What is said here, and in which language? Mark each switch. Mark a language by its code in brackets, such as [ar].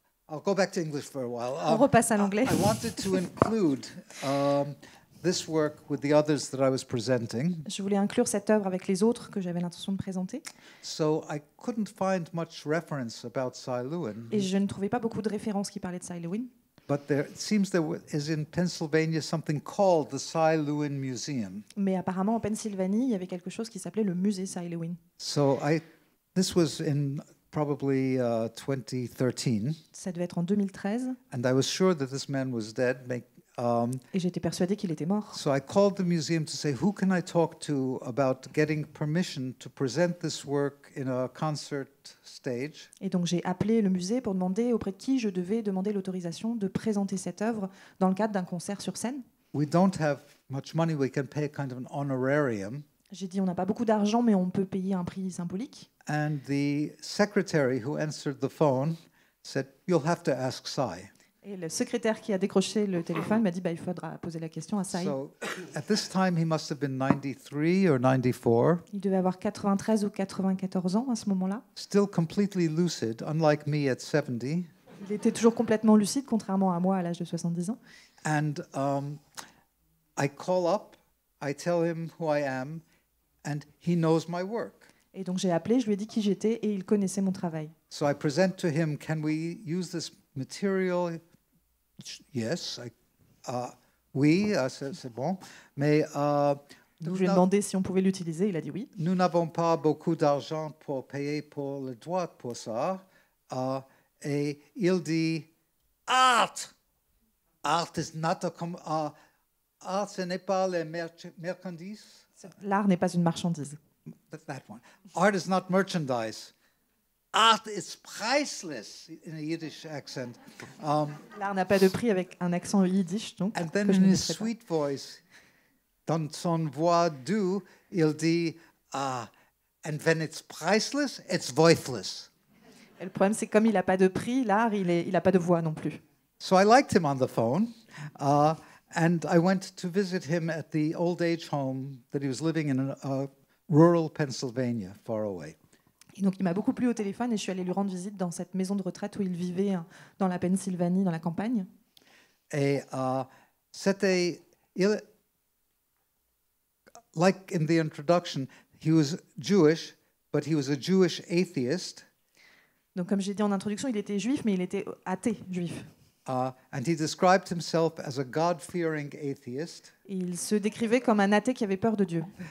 [en] I'll go back to English for a while. [fr] On repasse à l'anglais. [en] I wanted to include this work with the others that I was presenting. [fr] Je voulais inclure cette œuvre avec les autres que j'avais l'intention de présenter. [en] So I couldn't find much reference about Cy Lewin. [fr] Et je ne trouvais pas beaucoup de références qui parlaient de Cy Lewin. [en] But it seems is in Pennsylvania something called the Cy Lewin Museum. [fr] Mais apparemment, en Pennsylvanie, il y avait quelque chose qui s'appelait le musée Cy Lewin. [en] So this was in probably 2013, [fr] Ça devait être en 2013, [en] and I was sure that this man was dead. [fr] et j'étais persuadée qu'il était mort. [en] So I called the museum to say, who can I talk to about getting permission to present this work in a concert stage? [fr] Et donc j'ai appelé le musée pour demander auprès de qui je devais demander l'autorisation de présenter cette œuvre dans le cadre d'un concert sur scène. [en] We don't have much money. We can pay kind of an honorarium. [fr] J'ai dit on n'a pas beaucoup d'argent, mais on peut payer un prix symbolique. [en] And the secretary who answered the phone said, you'll have to ask Cy. [fr] Et le secrétaire qui a décroché le téléphone m'a dit il faudra poser la question à Cy. [en] So at this time, he must have been 93 or 94, [fr] Il devait avoir 93 ou 94 ans à ce moment-là. [en] still completely lucid, unlike me at 70. [fr] Il était toujours complètement lucide, contrairement à moi à l'âge de 70 ans. [en] And I call up, I tell him who I am, and he knows my work. [fr] Et donc j'ai appelé, je lui ai dit qui j'étais et il connaissait mon travail. [en] So I present to him, can we use this material? Yes. [fr] Oui, c'est bon. Mais Donc je lui ai demandé si on pouvait l'utiliser, il a dit oui. nous n'avons pas beaucoup d'argent pour payer pour le droit pour ça. Et il dit, [en] art is not a art, [fr] ce n'est pas les merchandises. L'art n'est pas une marchandise. [en] That one. Art is not merchandise. Art is priceless in a Yiddish accent. [fr] L'art n'a pas de prix avec un accent yiddish, donc. [en] And then [fr] que je [en] in [fr] ne [en] his [fr] mettrai pas. [en] sweet voice, [fr] dans son voix doux, il dit, [en] and when it's priceless, it's voiceless. [fr] Et le problème, c'est que comme il n'a pas de prix, l'art, il n'a pas de voix non plus. [en] So I liked him on the phone, and I went to visit him at the old age home that he was living in rural Pennsylvania, far away. [fr] Et donc il m'a beaucoup plu au téléphone et je suis allée lui rendre visite dans cette maison de retraite où il vivait dans la Pennsylvanie, dans la campagne. Et c'était, [en] like in the introduction, he was Jewish, but he was a Jewish atheist. [fr] Donc comme j'ai dit en introduction, il était juif, mais il était athée juif. [en] And he described himself as a God-fearing atheist. [fr] Et il se décrivait comme un athée qui avait peur de Dieu.